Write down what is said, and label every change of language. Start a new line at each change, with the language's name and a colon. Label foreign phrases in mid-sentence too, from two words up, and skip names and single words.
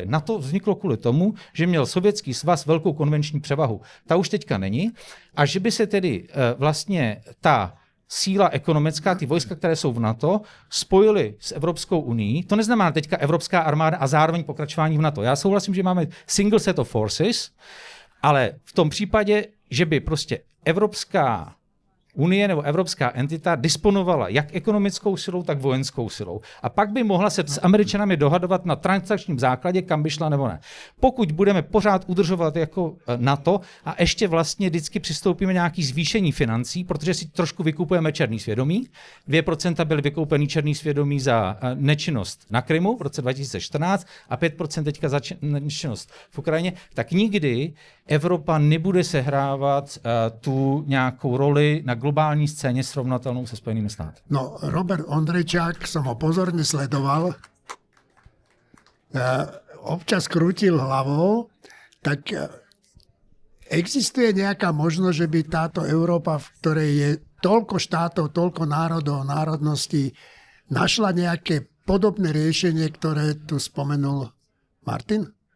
Czech: NATO vzniklo kvůli tomu, že měl Sovětský svaz velkou konvenční převahu. Ta už teďka není. A že by se tedy vlastně ta síla ekonomická, ty vojska, které jsou v NATO, spojily s Evropskou unií. To neznamená teďka Evropská armáda a zároveň pokračování v NATO. Já souhlasím, že máme
English: single set of forces,
Czech: ale v tom případě, že by prostě Evropská unie nebo evropská entita disponovala jak ekonomickou silou, tak vojenskou silou. A pak by mohla se s Američanami dohadovat na transakčním základě, kam by šla nebo ne. Pokud budeme pořád udržovat jako NATO a ještě vlastně vždycky přistoupíme nějaký zvýšení financí, protože si trošku vykupujeme černý svědomí. 2% byly vykoupeny černý svědomí za nečinnost na Krymu v roce 2014 a 5% teďka za nečinnost v Ukrajině, tak nikdy Evropa nebude sehrávat tu nějakou roli na globální scéně srovnatelnou se Spojenými státy.
Slovak: No, Robert Ondrejčák, som ho pozorne sledoval, občas krútil hlavou, tak existuje nejaká možnosť, že by táto Európa, v ktorej je toľko štátov, toľko národov, národností, našla nejaké podobné riešenie, ktoré tu spomenul Martin?